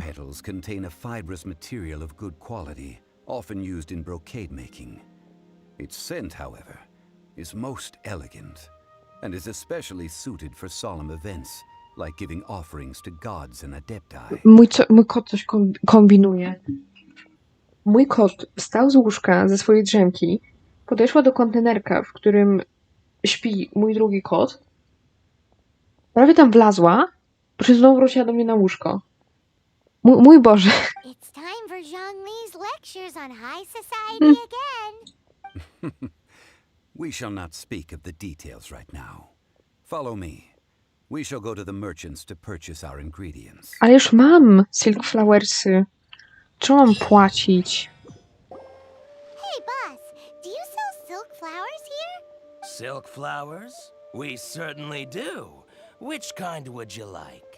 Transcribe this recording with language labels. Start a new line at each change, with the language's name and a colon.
English: petals contain a fibrous material of good quality, often used in brocade making. Its scent, however, is most elegant, and is especially suited for solemn events, like giving offerings to gods and adepti.
Polish: Mój kot coś kombinuje. Mój kot wstał z łóżka ze swojej drzemki, podeszła do kontenerka, w którym śpi mój drugi kot. Prawie tam wlazła, po czym znowu wróciła do mnie na łóżko. Mój Boże.
English: It's time for Zhongli's lectures on high society again. We shall not speak of the details right now. Follow me. We shall go to the merchants to purchase our ingredients.
Polish: Ale już mam silk flowersy. Czemu mam płacić?
English: Hey, boss, do you sell silk flowers here? Silk flowers? We certainly do. Which kind would you like?